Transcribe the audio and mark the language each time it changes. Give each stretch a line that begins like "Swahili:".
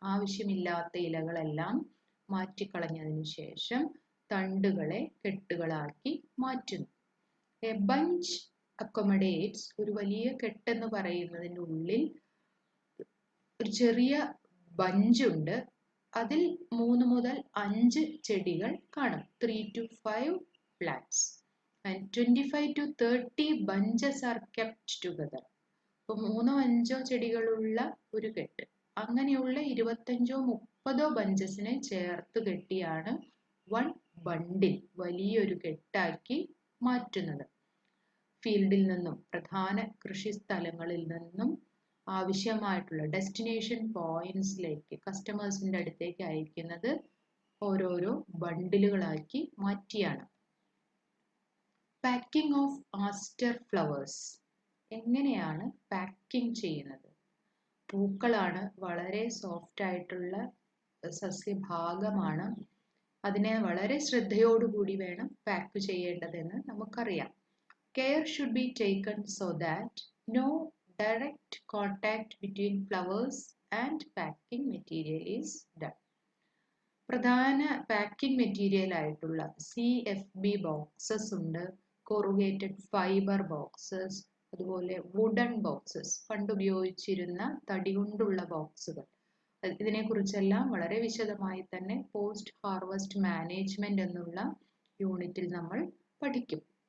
Malayalam: ആവശ്യമില്ലാത്ത ഇലകളെല്ലാം മാറ്റിക്കളഞ്ഞതിനു ശേഷം തണ്ടുകളെ കെട്ടുകളാക്കി മാറ്റുന്നു. എ ബഞ്ച് അക്കോമഡേറ്റ്സ്, ഒരു വലിയ കെട്ടെന്ന് പറയുന്നതിൻ്റെ ഉള്ളിൽ ഒരു ചെറിയ ബഞ്ചുണ്ട്. അതിൽ 3 മുതൽ 5 ചെടികൾ കാണും.
English: 3 to 5 plants and 25 to 30 bunches are kept together.
Malayalam: അപ്പോൾ 3-5 ചെടികളുള്ള ഒരു കെട്ട്, അങ്ങനെയുള്ള 25-30 ബഞ്ചസിനെ ചേർത്ത് കെട്ടിയാണ് വൺ ബണ്ടിൽ, വലിയൊരു കെട്ടാക്കി മാറ്റുന്നത്. ഫീൽഡിൽ നിന്നും, പ്രധാന കൃഷി സ്ഥലങ്ങളിൽ നിന്നും ആവശ്യമായിട്ടുള്ള ഡെസ്റ്റിനേഷൻ പോയിന്റ്സിലേക്ക്, കസ്റ്റമേഴ്സിൻ്റെ അടുത്തേക്ക് അയക്കുന്നത് ഓരോരോ ബണ്ടിലുകളാക്കി മാറ്റിയാണ്. പാക്കിംഗ് ഓഫ് ആസ്റ്റർ ഫ്ലവേഴ്സ്, എങ്ങനെയാണ് പാക്കിംഗ് ചെയ്യുന്നത്? പൂക്കളാണ് വളരെ സോഫ്റ്റ് ആയിട്ടുള്ള സസ്യഭാഗമാണ്. അതിനെ വളരെ ശ്രദ്ധയോടുകൂടി വേണം പാക്ക് ചെയ്യേണ്ടതെന്ന് നമുക്കറിയാം.
English: Care should be taken so that no direct contact between flowers and packing material is done.
Malayalam: പ്രധാന പാക്കിംഗ് മെറ്റീരിയൽ ആയിട്ടുള്ള CFB ബോക്സസ് ഉണ്ട്, കൊറുഗേറ്റഡ് ഫൈബർ ബോക്സസ്, അതുപോലെ വുഡൻ ബോക്സസ്, പണ്ട് ഉപയോഗിച്ചിരുന്ന തടി കൊണ്ടുള്ള ബോക്സുകൾ. ഇതിനെക്കുറിച്ചെല്ലാം വളരെ വിശദമായി തന്നെ പോസ്റ്റ് ഹാർവസ്റ്റ് മാനേജ്മെന്റ് എന്നുള്ള യൂണിറ്റിൽ നമ്മൾ പഠിക്കും.